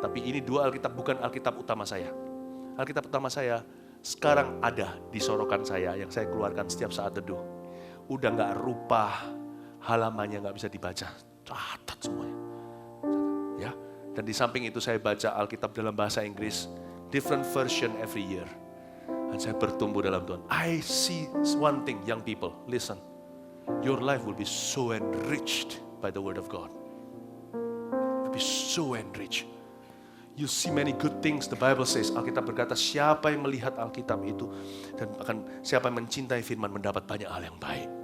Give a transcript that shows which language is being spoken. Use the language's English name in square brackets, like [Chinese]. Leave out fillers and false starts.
[Indonesian] Tapi ini 2 Alkitab bukan Alkitab utama saya. Alkitab utama saya sekarang ada di sorokan saya yang saya keluarkan setiap saat teduh. Udah nggak rupa, halamannya nggak bisa dibaca, catat semuanya. Ya, dan di samping itu saya baca Alkitab dalam bahasa Inggris, [English] different version every year. [Indonesian] Dan saya bertumbuh dalam Tuhan. [English] I see one thing, young people, listen. Your life will be so enriched by the word of God. Will be so enriched. You see many good things, the Bible says. [Indonesian] Alkitab berkata, siapa yang melihat Alkitab itu dan siapa yang mencintai firman mendapat banyak hal yang baik.